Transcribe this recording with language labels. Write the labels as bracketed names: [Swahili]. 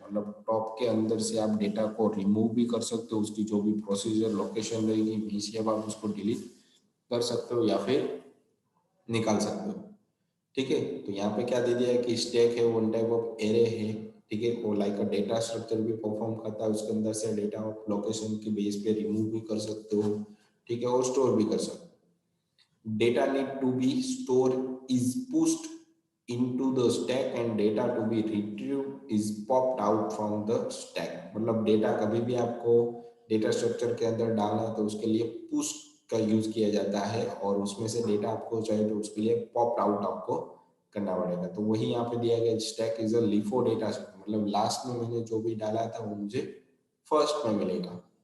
[Hindi] मतलब टॉप के अंदर से आप डेटा को रिमूव भी कर सकते हो, उसकी जो भी प्रोसीजर लोकेशन रहेगी वहीं से आप उसको डिलीट कर सकते हो या फिर निकाल सकते हो। ठीक है, तो यहाँ पे क्या दे दिया है कि स्टैक है वन टाइप ऑफ एरे है। ठीक है, वो लाइक अ डेटा स्ट्रक्चर भी परफॉर्म करता है, उसके अंदर से डेटा ऑफ लोकेशन के बेस पे रिमूव भी कर सकते हो। ठीक है, और स्टोर भी कर सकते हो। [English] Data need to be store is pushed into the stack and data to be retrieved is popped out from the stack। [Hindi] मतलब डेटा कभी भी आपको डेटा स्ट्रक्चर के अंदर डालना है तो उसके लिए पुश का यूज किया जाता है, और उसमें से डेटा आपको चाहिए तो उसके लिए पॉप आउट आपको करना पड़ेगा। तो वही यहाँ पे दिया गया, [English] stack is a LIFO data structure, [Hindi] मतलब लास्ट में मैंने जो भी डाला था वो मुझे फर्स्ट में मिलेगा।